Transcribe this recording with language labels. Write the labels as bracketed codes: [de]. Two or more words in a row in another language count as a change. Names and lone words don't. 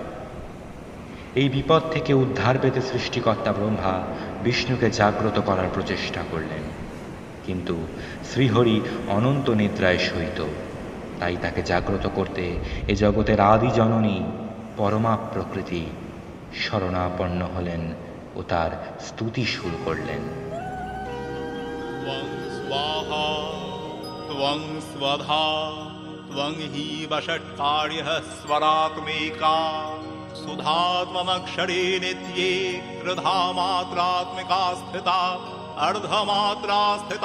[bn] এই বিপদ থেকে উদ্ধার পেতে সৃষ্টিকর্তা ব্রহ্মা বিষ্ণুকে জাগ্রত করার প্রচেষ্টা করলেন, কিন্তু শ্রীহরি অনন্ত নিদ্রায় শয়িত। তাই তাকে জাগ্রত করতে এ জগতের আদি জননী পরমা প্রকৃতি শরণাপন্ন হলেন ও তার স্তুতি শুরু করলেন। [sa] त्वं स्वाहा त्वं स्वधा त्वं हि वषट्कार्यः स्वरात्मिका सुधा त्वमक्षरे नित्ये कृधामात्रात्मिका स्थिता अर्धमात्रा स्थिता